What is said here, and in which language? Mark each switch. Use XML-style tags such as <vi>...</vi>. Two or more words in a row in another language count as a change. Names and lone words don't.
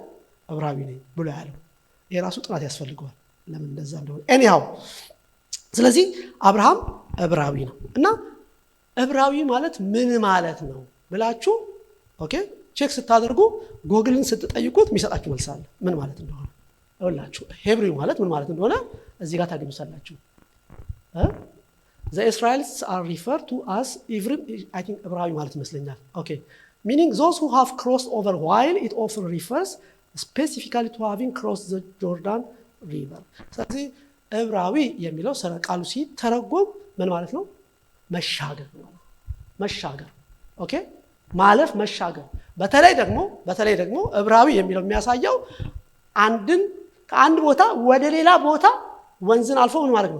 <am>ዕብራዊ ነኝ ብሎ ያለው። የራሱ ጥናት ያስፈልገዋል ለምን እንደዛ እንደሆነ። ኤኒሃው ስለዚህ አብርሃም ዕብራዊ ነው እና ዕብራዊ ማለት ምን ማለት ነው ብላችሁ</am> <en>okay check</en> <am>ስታደርጉ ጎግልን ስትጠይቁት የሚሰጣችሁ መልስ አለ ምን ማለት እንደሆነ። ይኸውላችሁ ሄብሪው ማለት ምን ማለት እንደሆነ እዚህ ጋር ታገኙታላችሁ።</am> <en>The Israelites are referred to as I think</en> <am>ዕብራዊ ማለት ይመስለኛል።</am> <en>ኦኬ meaning those who have crossed over, while it often refers specifically to having crossed the Jordan River.</en> <am>ስለዚህ ዕብራዊ የሚለው ቃሉ ሲተረጎም ምን ማለት ነው? መሻገር ነው። መሻገር ኦኬ ማለፍ፣ መሻገር። በተለይ ደግሞ ዕብራዊ የሚለው የሚያሳየው ከአንድ ቦታ ወደ ሌላ ቦታ ወንዝን አልፎ ምን ማለት ነው?</am>